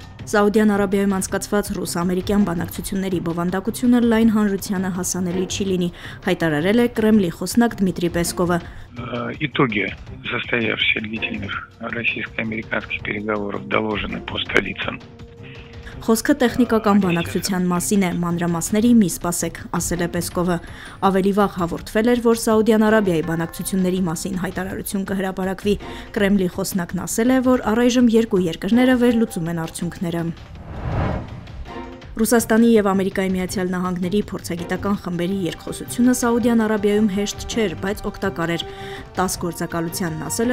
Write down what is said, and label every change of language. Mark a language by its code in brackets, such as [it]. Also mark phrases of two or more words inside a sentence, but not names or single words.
[hy] Սաուդյան Արաբիայում անցկացված ռուս-ամերիկյան բանակցությունների բովանդակությունը լայն հանրությանը հասանելի չի լինի, հայտարարել է Կրեմլի խոսնակ Դմիտրի Պեսկովը։ [ru] Итоги состоявшихся длительных российско-американских переговоров доложены по столицам. [hy] Խոսքը տեխնիկական բանակցության մասին է, մանրամասների մի սպասեք, ասել է Պեսկովը։ Ավելի վաղ հաղորդվել էր, որ Սաուդյան Արաբիայի բանակցությունների մասին հայտարարություն կհրապարակվի։ Կրեմլի խոսնակն ասել է, որ առայժմ երկու երկրները վերլուծում են արդյունքները։ Ռուսաստանի և Ամերիկայի Միացյալ Նահանգների փորձագիտական խմբերի երկխոսությունը Սաուդյան Արաբիայում հեշտ չէր, բայց օգտակար էր։ 10 գործակալությանն ասել է